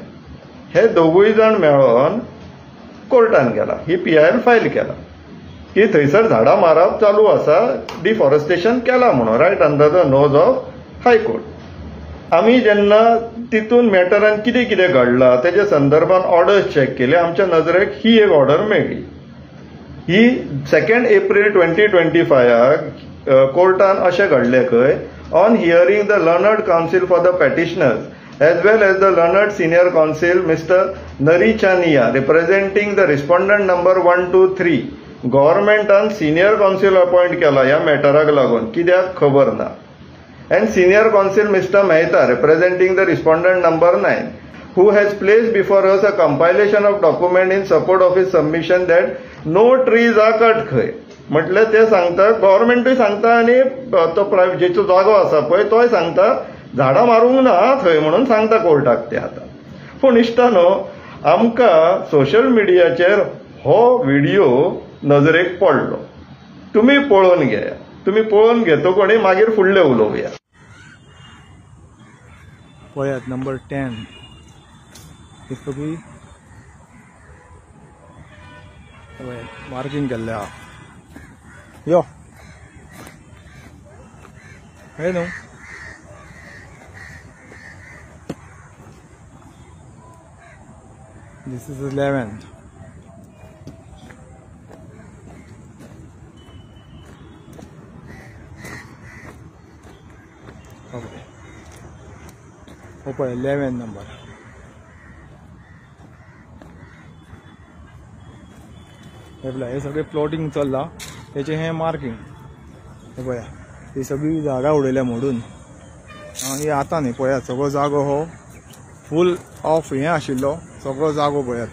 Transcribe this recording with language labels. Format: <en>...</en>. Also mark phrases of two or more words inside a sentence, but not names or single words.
<kok>हे दोगूय जाण मेळोन कोर्टान गेला, ही PIL फायल केला की थंयसर झाडां मारप चालू आसा, डिफॉरेस्टेशन केला म्हणून</kok> <en>right under the nose of High Court.</en> <kok>आमी जेन्ना तितून मॅटरान कितें कितें घडलां तेजे संदर्भान ऑर्डर्स चॅक केले, आमच्या नजरेक ही एक ऑर्डर मेळ्ळी। ही 2 एप्रिल 2025 कोर्टान अशें घडलें खंय</kok> <en>on hearing the learned counsel for the petitioners as well as the learned senior counsel Mr. Nari Chania representing the respondent number 1, 2, 3 governmentan senior counsel appoint</en> <kok>केला या मॅटराक लागून कित्याक खबर ना।</kok> <en>and senior counsel Mr. Mehta representing the respondent number 9 who has placed before us a compilation of document in support of his submission that no trees are cut</en> <kok>खंय म्हटले ते सांगता, गव्हर्नमेंटूय सांगता आणि तो जेचो जागो आसा पळय तोय सांगता झाडां मारूंक ना थंय म्हणून सांगता कोर्टाक ते आता। पूण इश्टानो आमकां सोशल मिडियाचेर हो व्हिडिओ नजरेक पडलो, तुम्ही पळोवन घेया। तुम्ही पळोवन घेतकूच मागीर फुडलें उलोवया। पळयात नंबर 10 मार्किंग केल्लें आहा। यो हे न्हू</kok> <en>This is 11th. Okay. Open 11 number.</en> <kok>हे सगळे प्लॉटिंग चल्ला त्याचे हे मार्किंग हे पळया, ही सगळी झाडां उडयल्या मोडून आणि आता न्ही पळयात सगळो जागो हो</kok> <en>full of</en> <kok>हे आशिल्लो सगळो जागो पळयात।</kok>